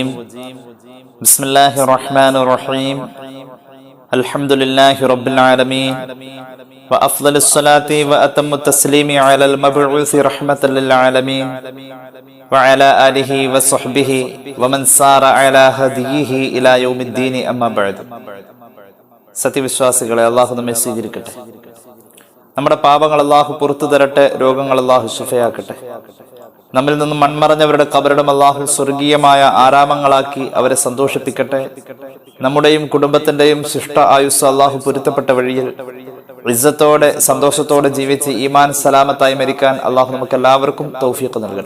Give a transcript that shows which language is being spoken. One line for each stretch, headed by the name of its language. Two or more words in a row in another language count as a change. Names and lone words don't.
Arabic: بسم الله الرحمن الرحيم. الحمد لله رب العالمين وأفضل الصلاة وأتم التسليم على المبعوث رحمة للعالمين وعلى آله وصحبه ومن سار على هديه إلى يوم الدين أما بعد.
Malayalam: സത്യവിശ്വാസികളെ, അള്ളാഹു നമ്മെ സ്വീകരിക്കട്ടെ. നമ്മുടെ പാപങ്ങൾ അള്ളാഹു പുറത്തു തരട്ടെ. രോഗങ്ങൾ അള്ളാഹു ശിഫയാക്കട്ടെ. നമ്മിൽ നിന്നും മൺമറഞ്ഞവരുടെ ഖബറിടം അള്ളാഹു സ്വർഗീയമായ ആരാമങ്ങളാക്കി അവരെ സന്തോഷിപ്പിക്കട്ടെ. നമ്മുടെയും കുടുംബത്തിന്റെയും ശിഷ്ട ആയുസ് അള്ളാഹു പൊരുത്തപ്പെട്ട വഴിയിൽ ഇസ്സത്തോടെ സന്തോഷത്തോടെ ജീവിച്ച് ഈമാൻ സലാമത്തായി മരിക്കാൻ അള്ളാഹു നമുക്ക് എല്ലാവർക്കും തൗഫീഖ് നൽകട്ടെ.